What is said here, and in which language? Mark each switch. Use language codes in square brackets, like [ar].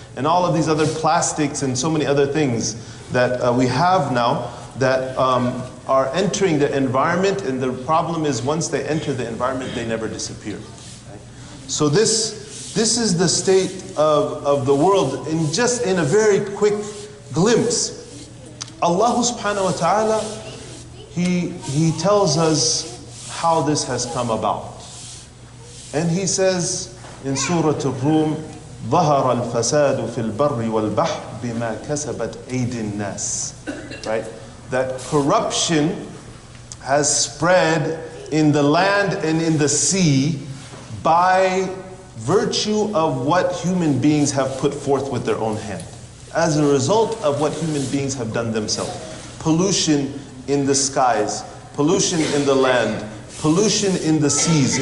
[en] And all of these other plastics and so many other things that we have now that are entering the environment, and the problem is once they enter the environment, they never disappear. Right? So this is the state of the world in a very quick glimpse. Allah subhanahu wa ta'ala, He tells us how this has come about. And He says in Surah Al-Rum, [ar] ظهر الفساد في البر والبحر بما كسبت أيدي الناس. [en] Right? That corruption has spread in the land and in the sea by virtue of what human beings have put forth with their own hand. As a result of what human beings have done themselves. Pollution in the skies, pollution in the land, pollution in the seas.